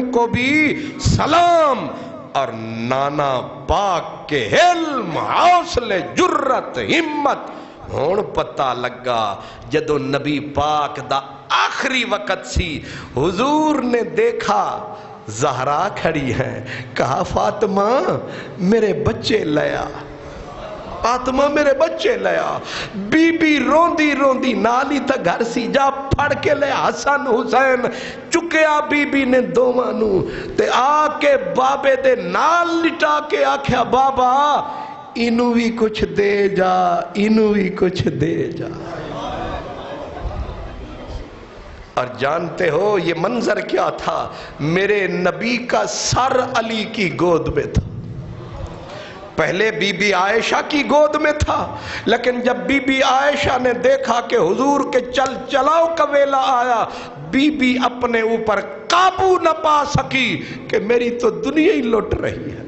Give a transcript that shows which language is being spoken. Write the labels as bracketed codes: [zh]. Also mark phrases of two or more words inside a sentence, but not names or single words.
[ur] کو بھی سلام، اور نانا پاک کے علم، حوصلے، جرت، ہمت [pa] ہون پتہ لگا جدو نبی پاک دا آخری وقت سی، [ur] حضور نے دیکھا زہرا کھڑی ہیں، کہا فاطمہ میرے بچے لیا، فاطمہ میرے بچے لیا۔ [pa] بی بی روندی روندی نالی تا گھر سی جا پھڑ کے لیا حسن حسین چکیا بی بی نے دوواں نو تے آ کے بابے دے نال لٹا کے آکھیا بابا انو بھی کچھ دے جا، انو بھی کچھ دے جا۔ [ur] اور جانتے ہو یہ منظر کیا تھا؟ میرے نبی کا سر علی کی گود میں تھا، پہلے بی بی عائشہ کی گود میں تھا، لیکن جب بی بی عائشہ نے دیکھا کہ حضور کے چل چلاؤ کا ویلا آیا، بی بی اپنے اوپر قابو نہ پا سکی کہ میری تو دنیا ہی لٹ رہی ہے۔